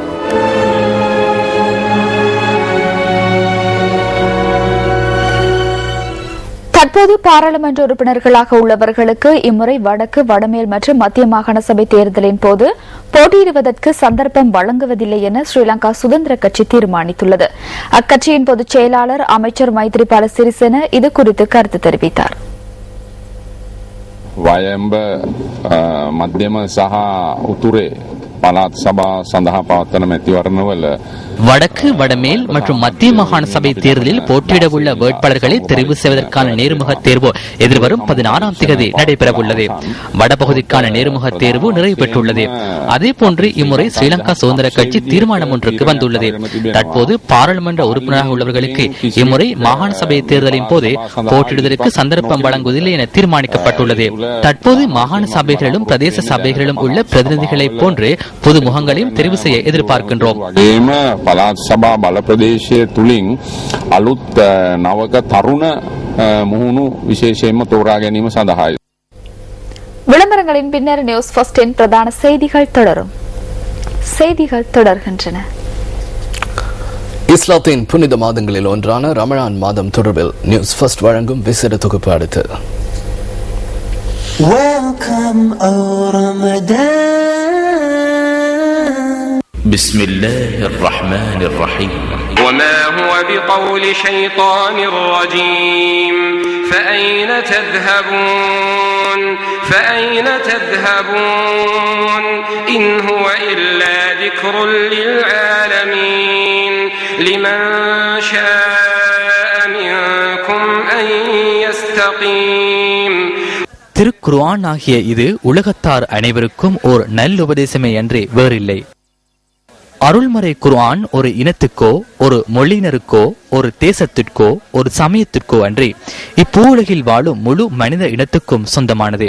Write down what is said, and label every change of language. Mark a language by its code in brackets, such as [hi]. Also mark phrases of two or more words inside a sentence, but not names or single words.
[ta] தற்போது பாராளுமன்ற உறுப்பினர்களாக உள்ளவர்களுக்கு இம்முறை வடக்கு, வடமேல் மற்றும் மத்திய மாகாண சபை தேர்தலின் போது போட்டியிடுவதற்கு சந்தர்ப்பம் வழங்குவதில்லை என ஸ்ரீலங்கா சுதந்திர கட்சி தீர்மானித்துள்ளது. அக்கட்சியின் பொதுச் செயலாளர் அமைச்சர் மைத்ரிபால சிறிசேன இது குறித்து கருத்து தெரிவித்தார். [si] වයම්බ මධ්‍යම සහ උතුරේ පළාත් සභා සඳහා පවත්වන මැතිවරණවල [ta] வடக்கு, வடமேல் மற்றும் மத்திய மாகாண சபை தேர்தலில் போட்டியிட உள்ள வேட்பாளர்களை தெரிவு செய்வதற்கான நேர்முக தேர்வு எதிர்வரும் 16ஆம் தேதி நடைபெறவுள்ளது. வடபகுதிக்கான நேர்முக தேர்வு நிறைவு பெற்றுள்ளது. அதேபோன்று இம்முறை ஸ்ரீலங்கா சுதந்திர கட்சி தீர்மானம் ஒன்றுக்கு வந்துள்ளது. தற்போது பாராளுமன்ற உறுப்பினராக உள்ளவர்களுக்கு இம்முறை மாகாண சபை தேர்தலின் போது போட்டியிடுவதற்கு சந்தர்ப்பம் வழங்குவதில்லை என தீர்மானிக்கப்பட்டுள்ளது. தற்போது மாகாண சபைகளிலும் பிரதேச சபைகளிலும் உள்ள பிரதிநிதிகளை போன்று புது முகங்களையும் தெரிவு செய்ய எதிர்பார்க்கின்றோம். [si] පළාත් සභා බල ප්‍රදේශය තුලින් අලුත් නවක තරුණ මුහුණු විශේෂයෙන්ම තෝරා ගැනීම සඳහායි. [ta] விளம்பரங்களின் பின்னர் நியூஸ் ஃபர்ஸ்டின் பிரதான செய்திகள் தொடரும். செய்திகள் தொடர்கின்றன. இஸ்லாத்தின் புனித மாதங்களில் ஒன்றான ரமலான் மாதம் தொடர்பில் நியூஸ் ஃபர்ஸ்ட் வழங்கும் விசேட தொகுப்பு அடுத்து. [ar] بسم الله الرحمن الرحيم وما هو بقول شيطان رجيم فأين تذهبون إن هو إلا ذكر للعالمين لمن شاء منكم أن يستقيم. [ta] திருக்குர்ஆன் ஆகிய இது உலகத்தார் அனைவருக்கும் ஓர் நல்லுபதேசமே அன்றி வேறில்லை. அருள்மறை குர்ஆன் ஒரு இனத்துக்கோ, ஒரு மொழியினருக்கோ, ஒரு தேசத்திற்கோ, ஒரு சமயத்திற்கோ அன்றி இப்பூவுலகில் வாழும் முழு மனித இனத்துக்கும் சொந்தமானது.